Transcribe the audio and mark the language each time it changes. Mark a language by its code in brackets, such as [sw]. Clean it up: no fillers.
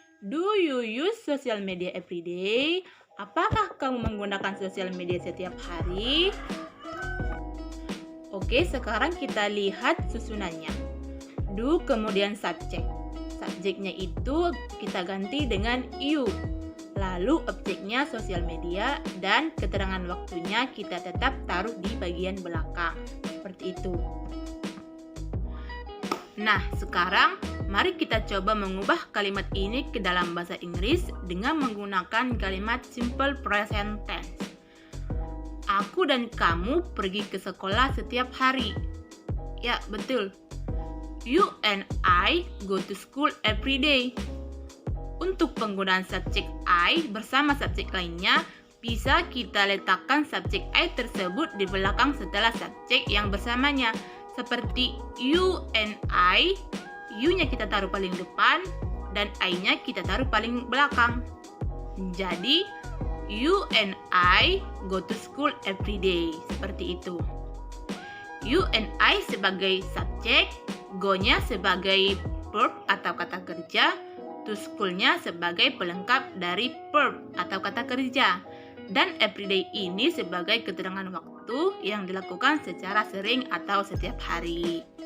[en] Do you use social media every day? [id] Apakah kamu menggunakan sosial media setiap hari? Oke, sekarang kita lihat susunannya. Do kemudian subjek. Subjeknya itu kita ganti dengan you. Lalu objeknya sosial media dan keterangan waktunya kita tetap taruh di bagian belakang. Seperti itu. Nah, sekarang mari kita coba mengubah kalimat ini ke dalam bahasa Inggris dengan menggunakan kalimat simple present tense. Aku dan kamu pergi ke sekolah setiap hari. Ya, betul. [en] You and I go to school every day. [id] Untuk penggunaan subjek I bersama subjek lainnya, bisa kita letakkan subjek I tersebut di belakang setelah subjek yang bersamanya. Seperti [en] you and I, [id] you-nya kita taruh paling depan dan I-nya kita taruh paling belakang. [en] Jadi, you and I go to school every day. [id] Seperti itu. [en] You and I [id] sebagai subjek, go-nya sebagai verb atau kata kerja, to school-nya sebagai pelengkap dari verb atau kata kerja. Dan everyday ini sebagai keterangan waktu yang dilakukan secara sering atau setiap hari.